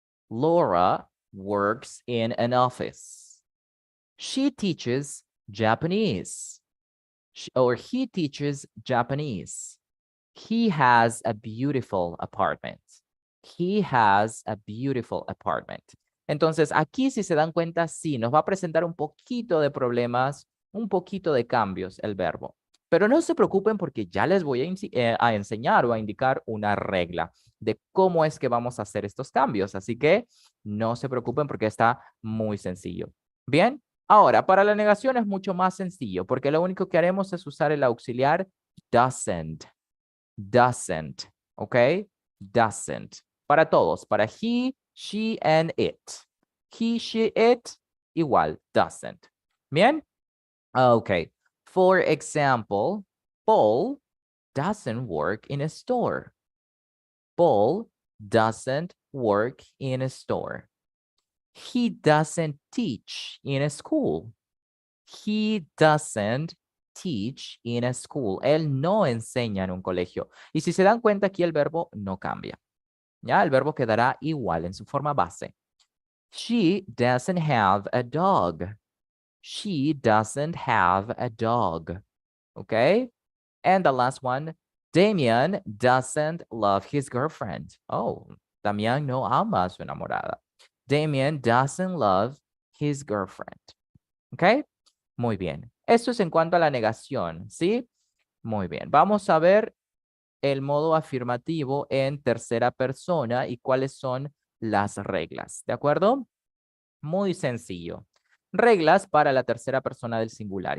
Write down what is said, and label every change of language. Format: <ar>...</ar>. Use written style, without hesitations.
<en>Laura works in an office. She teaches Japanese. Or he teaches Japanese. He has a beautiful apartment. He has a beautiful apartment.</en> <es>Entonces, aquí si se dan cuenta, sí, nos va a presentar un poquito de problemas, un poquito de cambios el verbo. Pero no se preocupen porque ya les voy a enseñar o a indicar una regla de cómo es que vamos a hacer estos cambios. Así que no se preocupen porque está muy sencillo. Bien, ahora para la negación es mucho más sencillo porque lo único que haremos es usar el auxiliar doesn't.</es> <en>Doesn't, ¿ok? Doesn't.</en> <es>Para todos, para</es> <en>he, she, and it. He, she, it, igual, doesn't. Bien? Okay. For example, Paul doesn't work in a store. Paul doesn't work in a store. He doesn't teach in a school. He doesn't teach in a school.</en> <es>Él no enseña en un colegio. Y si se dan cuenta, aquí el verbo no cambia. ¿Ya? El verbo quedará igual en su forma base.</es> <en>She doesn't have a dog. She doesn't have a dog. Okay? And the last one, Damien doesn't love his girlfriend.</en> <es>Oh, Damián no ama a su enamorada.</es> <en>Damien doesn't love his girlfriend.</en> <es>Okay? Muy bien. Esto es en cuanto a la negación, ¿sí? Muy bien. Vamos a ver el modo afirmativo en tercera persona y cuáles son las reglas, ¿de acuerdo? Muy sencillo. Reglas para la tercera persona del singular.</es>